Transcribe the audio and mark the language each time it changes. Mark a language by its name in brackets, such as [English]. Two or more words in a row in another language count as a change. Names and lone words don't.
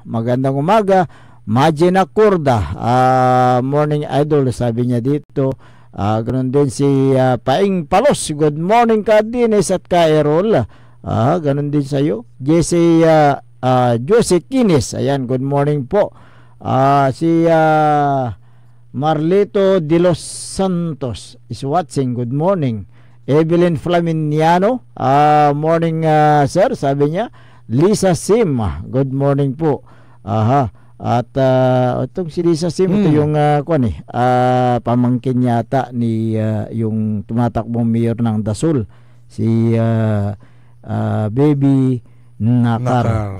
[Filipino] Magandang umaga. Majina Kurda, [English] morning idol, [Filipino] sabi niya dito. Ganun din si Paing Palos. [English] Good morning [Filipino] ka Dines at ka Errol. Ganun din sa iyo. Jose Kines, ayan, [English] good morning po. Si Marlito de los Santos is watching, good morning. [Filipino] Evelyn Flaminiano, [English] morning sir, [Filipino] sabi niya. Lisa Sim, [English] good morning [Filipino] po. At itong si Lisa Sim, ito yung pamangkin yata ni yung tumatakbong mayor ng Dasul, si Baby Nakar.